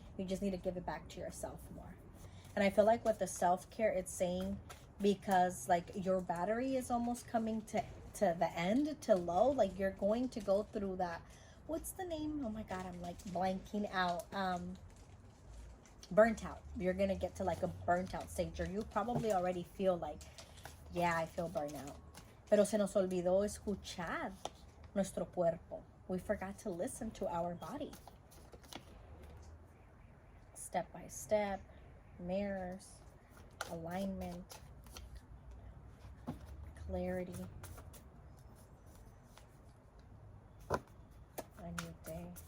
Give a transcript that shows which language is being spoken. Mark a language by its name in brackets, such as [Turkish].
[English] You just need to give it back to yourself more. And I feel like with the self-care, it's saying, because like your battery is almost coming to the end, to low, like you're going to go through that, what's the name, oh my god, I'm like blanking out, burnt out. You're gonna get to like a burnt out stage, or you probably already feel like, yeah, I feel burnt out. [Spanish] Pero se nos olvidó escuchar nuestro cuerpo. [English] We forgot to listen to our body. Step by step, mirrors, alignment, clarity, a new day.